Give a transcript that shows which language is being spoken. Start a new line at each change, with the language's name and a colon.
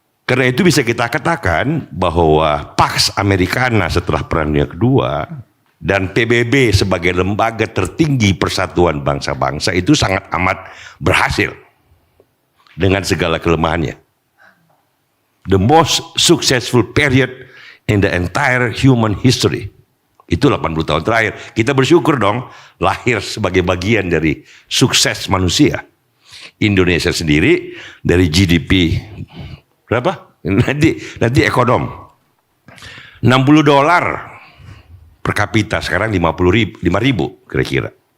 Indonesian: Karena itu bisa kita katakan bahwa Pax Americana setelah Perang Dunia Kedua dan PBB sebagai lembaga tertinggi persatuan bangsa-bangsa itu sangat amat berhasil dengan segala kelemahannya.
English: The most successful period in the entire human history.
Indonesian: Itu 80 tahun terakhir. Kita bersyukur dong lahir sebagai bagian dari sukses manusia. Indonesia sendiri dari GDP berapa? Nanti ekonom. $60 per kapita, sekarang 5.000 kira-kira.